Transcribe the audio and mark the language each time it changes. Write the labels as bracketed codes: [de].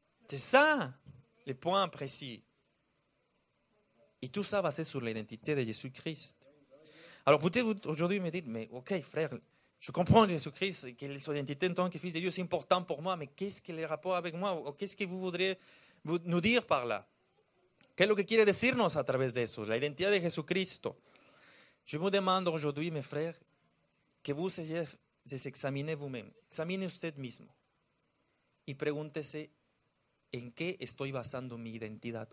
[fr] C'est ça, le point précis. Et tout ça basé sur l'identité de Jésus-Christ. Alors peut-être vous aujourd'hui me dites, mais ok frère, je comprends Jésus-Christ, que son identité en tant que fils de Dieu c'est important pour moi, mais qu'est-ce que le rapport avec moi? Ou qu'est-ce que vous voudriez nous dire par là? [es] ¿Qué es lo que quiere decirnos a través de eso? La identidad de Jesucristo. [fr] Je vous demande aujourd'hui, mes frères, que vous examinez vous-même. [es] Examine usted mismo. Y pregúntese, ¿en qué estoy basando mi identidad?